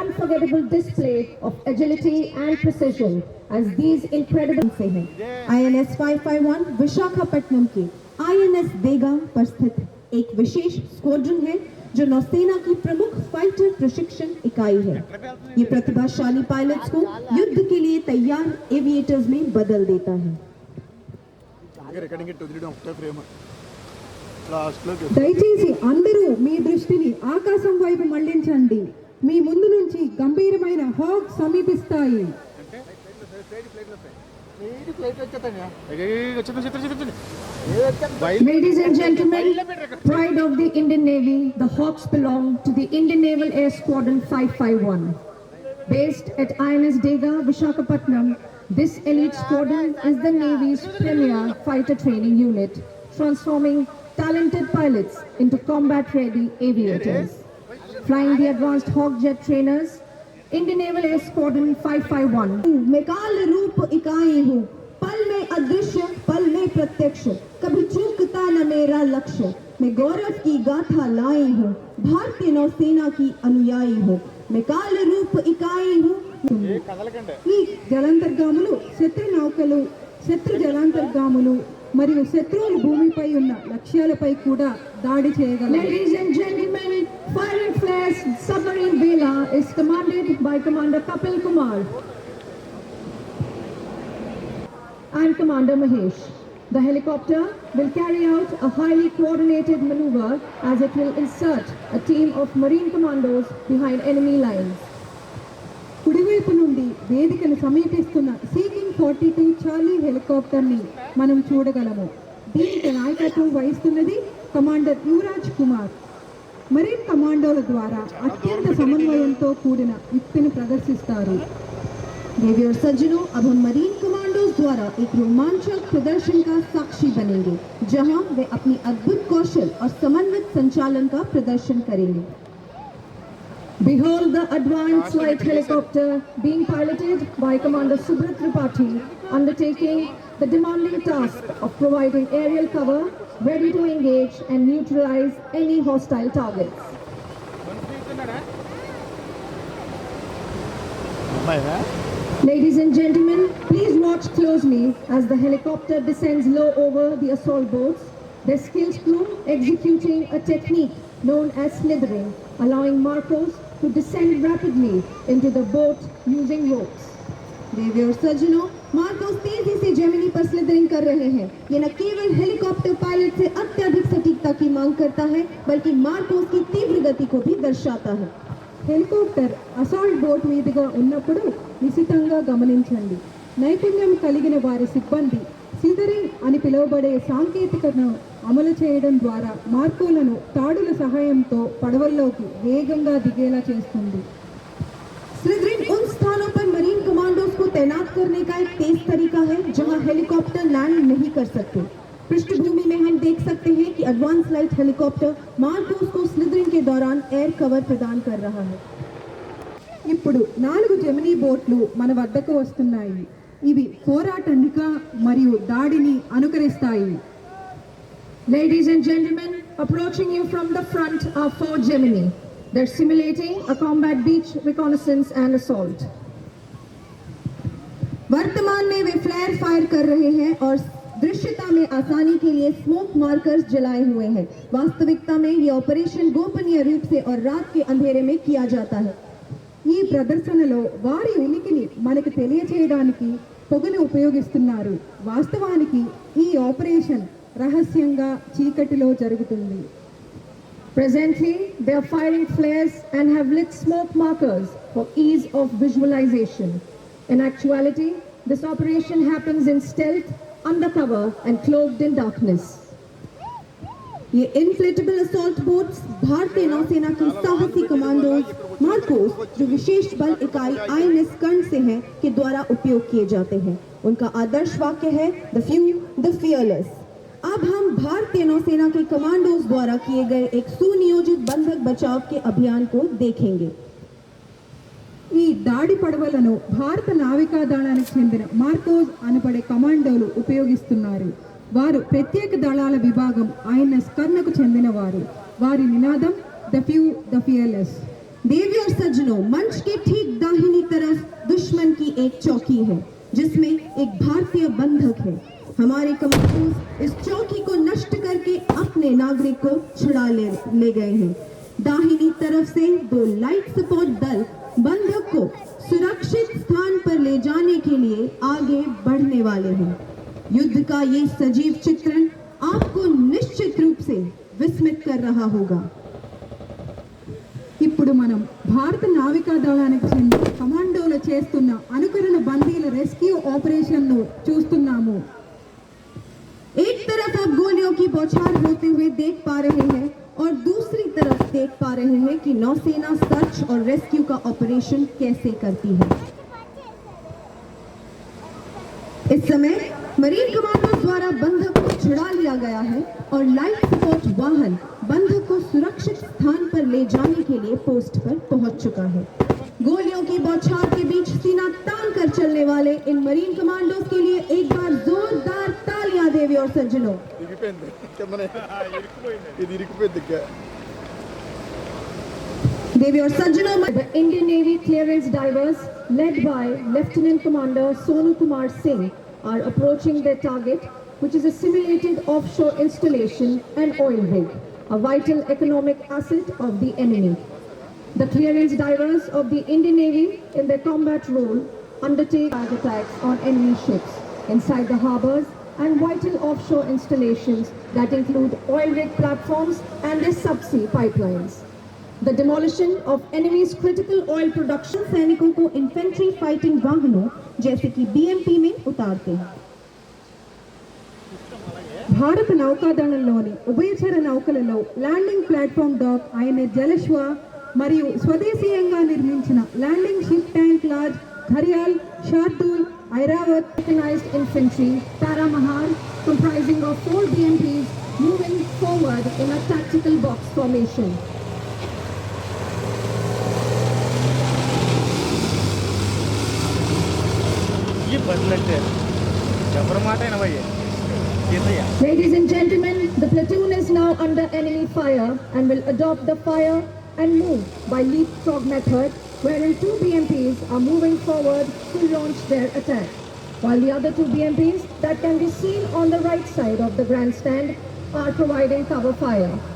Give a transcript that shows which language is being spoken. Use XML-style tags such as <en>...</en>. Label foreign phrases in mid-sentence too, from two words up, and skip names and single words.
<en>unforgettable display of agility and precision as these incredible</en> <hi>से हैं। INS 551 विशाखापट्टनम के INS देगा पर स्थित एक विशेष स्क्वाड्रन है जो नौसेना की प्रमुख फाइटर प्रशिक्षण इकाई है। ये प्रतिभाशाली पायलट्स को युद्ध के लिए तैयार एविएटर्स में बदल देता है।</hi> <te>దయచేసి అందరూ మీ దృష్టిని ఆకాశం వైపు మళ్లించండి. మీ ముందు నుంచి గంభీరమైన హాక్ సమీపిస్తాయి.</te> <en>Ladies and gentlemen, pride of the Indian Navy, the Hawks belong to the Indian Naval Air Squadron 551. Based at INS Dega, Visakhapatnam, this elite squadron is the Navy's premier fighter training unit, transforming talented pilots into combat-ready aviators. Flying the advanced Hawk jet trainers, Indian Naval Air Squadron 551.</en> <hi>मैं काल रूप इकाई हूँ, पल में अदृश्य पल में प्रत्यक्ष, कभी चूकता न मेरा लक्ष्य। मैं गौरव की गाथा लाई हूँ, भारतीय नौसेना की अनुयायी हूँ। मैं काल रूप इकाई हूँ।</hi> <te>ఈ జలాంతర్గాములు శత్రు నౌకలు, శత్రు జలాంతర్గాములు మరియు శత్రువుల భూమిపై ఉన్న లక్ష్యాలపై కూడా దాడి చేయగలరు.</te> <en>Ladies and gentlemen, firing flares submarine Vela is commanded by Commander Kapil Kumar and Commander Mahesh. The helicopter will carry out a highly coordinated maneuver as it will insert a team of marine commandos behind enemy lines.</en> <te>కుడివైపు నుండి వేదికను సమీపిస్తున్న సీకింగ్ 42 చార్లీ హెలికాప్టర్ ని మనం చూడగలము. దీనికి నాయకత్వం వహిస్తున్నది కమాండర్ యువరాజ్ కుమార్. మరీన్ కమాండోల ద్వారా అత్యంత సమన్వయంతో కూడిన యుక్తిని ప్రదర్శిస్తారు.</te> <hi>देवियों सज्जनों, अब हम मरीन कमांडोज द्वारा एक रोमांचक प्रदर्शन का साक्षी बनेंगे, जहां वे अपनी अद्भुत कौशल और समन्वित संचालन का प्रदर्शन करेंगे।</hi> <en>Behold the advanced light helicopter being piloted by Commander Subrat Tripathi, undertaking the demanding task of providing aerial cover, ready to engage and neutralize any hostile targets. Ladies and gentlemen, please watch closely as the helicopter descends low over the assault boats, their skilled crew executing a technique known as slithering, allowing Marcos to descend rapidly into the boat using ropes.</en> <hi>देवियों सज्जनों, मार्कोस तेजी से जेमिनी पर स्लिदरिंग कर रहे हैं। ये न केवल हेलीकॉप्टर पायलट से अत्यधिक सटीकता की मांग करता है, बल्कि मार्कोस की तीव्र गति को भी दर्शाता है।</hi> <en>helicopter assault boat</en> <te>మీదుగా ఉన్నప్పుడు నిశితంగా గమనించండి. నైపుణ్యం కలిగిన వారి సిబ్బంది సిదరింగ్ అని పిలువబడే సాంకేతికతను అమలు చేయడం ద్వారా మార్కోలను తాడుల సహాయంతో పడవల్లోకి వేగంగా దిగేలా చేస్తుంది.</te> <hi>स्लिदरिंग उन स्थानों पर मरीन कमांडोज को तैनात करने का एक तेज तरीका है जहां हेलीकॉप्टर लैंड नहीं कर सकते। पृष्ठभूमि में हम देख सकते हैं कि</hi> <en>advance light helicopter</en> <hi>मार्कोस को स्लिदरिंग के दौरान</hi> <en>air cover</en> <hi>प्रदान कर रहा है।</hi> <te>ఇప్పుడు 4 జెమినీ బోట్లు మన వద్దకు వస్తున్నాయి. ఇవి పోరాటానిక మరియు దాడిని అనుకరిస్తాయి.</te> <en>Ladies and gentlemen, approaching you from the front are 4 Gemini. They're simulating a combat beach reconnaissance and assault.</en> <hi>वर्तमान में वे</hi> <en>flare fire</en> <hi>कर रहे हैं और दृश्यता में आसानी के लिए</hi> <en>smoke markers</en> <hi>जलाए हुए हैं। वास्तविकता में ये ऑपरेशन गोपनीय रूप से और रात के अंधेरे में किया जाता है।</hi> <te>ఈ ప్రదర్శనలో వారి ఉనికిని మనకు తెలియచేయడానికి పొగను ఉపయోగిస్తున్నారు. వాస్తవానికి ఈ ఆపరేషన్ రహస్యంగా చీకటిలో జరుగుతుంది.</te> <en>Presently, they are firing flares and have lit smoke markers for ease of visualization. In actuality, this operation happens in stealth, undercover and cloaked in darkness.</en> <hi>ये</hi> <en>inflatable assault boats</en> <hi>भारतीय नौसेना की साहसी कमांडोज मार्कोस, जो विशेष बल इकाई INS कर्ण से हैं, के द्वारा उपयोग किए जाते हैं। उनका आदर्श वाक्य है</hi> <en>the few the fearless.</en> <hi>अब हम भारतीय नौसेना के कमांडोज द्वारा किए गए एक सुनियोजित बंधक बचाव के अभियान को देखेंगे।</hi> <te>ఈ దాడి పడవలను భారత నావికా దళానికి చెందిన మార్కోస్ అనబడే కమాండోలు ఉపయోగిస్తున్నారు. వారు ప్రత్యేక దళాల విభాగం INS కర్ణకు చెందినవారు. వారి నినాదం</te> <en>the few the fearless.</en> <hi>देवी और सज्जनों, मंच के ठीक दाहिनी तरफ दुश्मन की एक चौकी है जिसमें एक भारतीय बंधक है। हमारे कमांडोज इस चौकी को नष्ट करके अपने नागरिक को छुड़ा ले गए हैं। दाहिनी तरफ से 2</hi> <en>light support</en> <hi>दल बंधक को सुरक्षित स्थान पर ले जाने के लिए आगे बढ़ने वाले हैं। युद्ध का ये सजीव चित्रण आपको निश्चित रूप से विस्मित कर रहा होगा।</hi> <te>ఇప్పుడు మనం భారత నావికా దళానికి చెందిన కమాండోలు చేస్తున్న అనుకరణ బందీల రెస్క్యూ ఆపరేషన్ను చూస్తున్నాము.</te> <hi>एक तरफ आप गोलियों की बौछार होते हुए देख पा रहे हैं और दूसरी तरफ देख पा रहे हैं कि नौसेना सर्च और रेस्क्यू का ऑपरेशन कैसे करती है। इस समय मरीन कमांडो द्वारा बंधक को छुड़ा लिया गया है और</hi> <en>life support</en> <hi>वाहन बंधक को सुरक्षित स्थान पर ले जाने के लिए पोस्ट पर पहुंच चुका है। गोलियों की बौछार के बीच सीना तान कर चलने वाले इन मरीन कमांडोज के लिए एक बार जोरदार तालियां देवी और सज्जनों। देवी और सज्जनों,</hi> <en>The Indian Navy clearance divers led by Lieutenant Commander Sonu Kumar Singh are approaching their target, which is a simulated offshore installation and oil rig, a vital economic asset of the enemy. The clearance divers of the Indian Navy in their combat role undertake attacks on enemy ships inside the harbors and vital offshore installations that include oil rig platforms and their subsea pipelines. The demolition of enemy's critical oil production</en> <hi>सैनिकों को</hi> <en>infantry fighting</en> <hi>वाहनों जैसे कि बीएमपी में उतारते हैं।</hi> <te>భారత నౌకాదళంలోని ఉభయచర నౌకలలో</te> <en>landing platform dock</en> <te>ఐఎన్ఎస్ జలశ్వ మరియు స్వదేశీయంగా నిర్మించిన</te> <en>landing ship tank large</en> <te>ఘరియాల్, శార్దూల్, ఐరావత్</te> <en>mechanized infantry Paramahar comprising of 4 BMPs moving forward in a tactical box formation.</en> <hi>ये बदलते हैं जबर माटे ना भाई ये तो यार</hi> <en>Ladies and gentlemen, the platoon is now under enemy fire and will adopt the fire and move by leapfrog method, wherein 2 BMPs are moving forward to launch their attack, while the other 2 BMPs that can be seen on the right side of the grandstand are providing cover fire.</en>